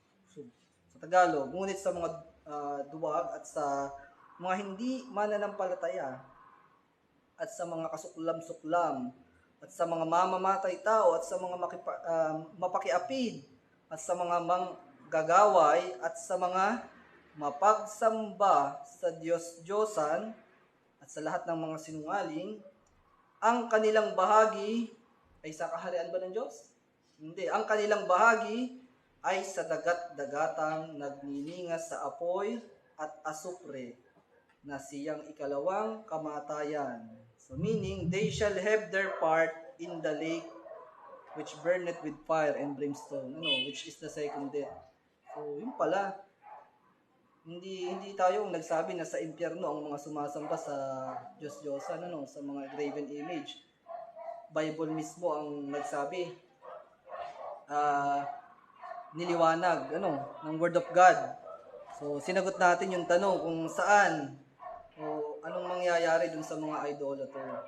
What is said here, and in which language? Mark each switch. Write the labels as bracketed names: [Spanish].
[Filipino] So, sa Tagalog, ngunit sa mga duwag at sa mga hindi mananampalataya at sa mga kasuklam-suklam at sa mga mamamatay tao at sa mga mapakiapid at sa mga manggagaway at sa mga mapagsamba sa Diyos-Diyosan at sa lahat ng mga sinungaling, ang kanilang bahagi ay sa kaharian ba ng Diyos? Hindi. Ang kanilang bahagi ay sa dagat-dagatang nagniningas sa apoy at asupre na siyang ikalawang kamatayan. [English] So meaning, they shall have their part in the lake which burneth with fire and brimstone, which is the second death. So, [Filipino] yun pala. hindi tayo yung nagsabi na sa impyerno ang mga sumasamba sa Diyos-Diyosan, ano, sa mga graven image. Bible mismo ang nagsabi, niliwanag, ano, ng Word of God. So, sinagot natin yung tanong kung saan o anong mangyayari dun sa mga idolater.